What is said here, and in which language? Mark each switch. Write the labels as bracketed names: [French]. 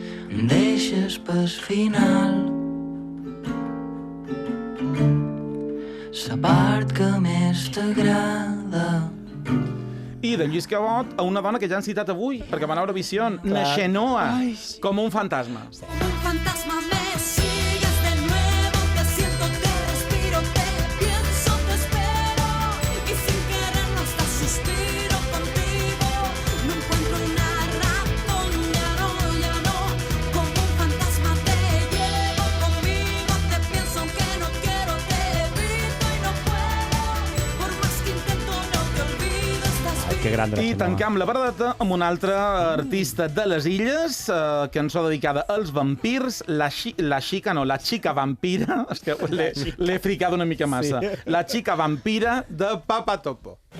[Catalan] Em deixes pel final la part que més t'agrada. I de Lluís Cabot a una dona que ja han citat avui, perquè va anar a Eurovisió, Naixenoa, com un fantasma. [Spanish] Un fantasma me sigues de nuevo, te siento, te respiro, te pienso, te espero, y sin querer no hasta suspiro contigo, no encuentro una razón, ya no, como un fantasma te llevo conmigo, te pienso aunque no quiero, te evito y no puedo, por más que intento no te olvido, estás vivo. [Catalan] I tancam la verdeta amb un altre artista de les Illes, cançó dedicada als vampirs, la xica vampira, és que l'he fricat una mica massa, la xica vampira de Papa Topo.